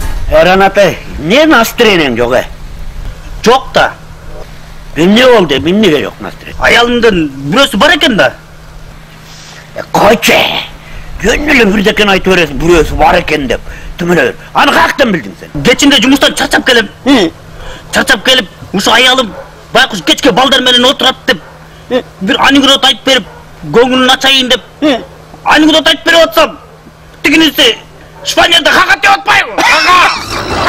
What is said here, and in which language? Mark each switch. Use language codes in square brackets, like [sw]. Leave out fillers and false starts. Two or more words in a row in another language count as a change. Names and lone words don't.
[ky] Erhan aтай, ne настроениең жоқ Жоқ та. Эмне болду, эмнеге жоқ настроение? Аялымдын бирөөсү бар экен да. Койчу. Жөн эле бирдекен айтып бересиң, бирөөсү бар экен деп. Түмүнө бер. Аны каяктан билдиң сен? Кечинде жумуштан чарчап келем. Чарчап келип, ушу аялым байкуш кечке балдар менен отурат деп, бир анекдот айтып берип, көңүлүн ачайын деп, анекдот айтып берип атсам, тигиниси Испанияда хакат деп атпайбы?